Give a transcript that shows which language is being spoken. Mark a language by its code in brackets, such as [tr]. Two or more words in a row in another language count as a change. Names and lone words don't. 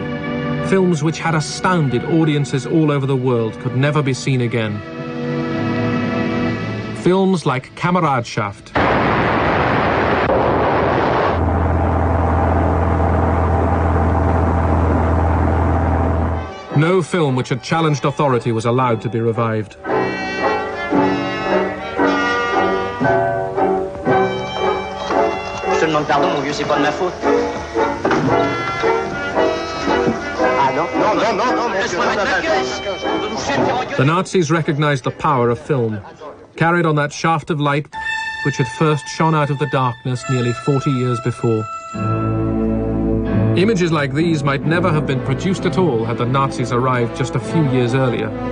[en] Films which had astounded audiences all over the world could never be seen again. Films like Kameradschaft, no film which had challenged authority was allowed to be revived. [fr] Je te demande pardon, mon vieux, c'est pas de ma faute. Ah non, non, non, non, non, laisse-moi mettre la caisse. [en] The Nazis recognized the power of film, carried on that shaft of light which had first shone out of the darkness nearly 40 years before. Images like these might never have been produced at all had the Nazis arrived just a few years earlier.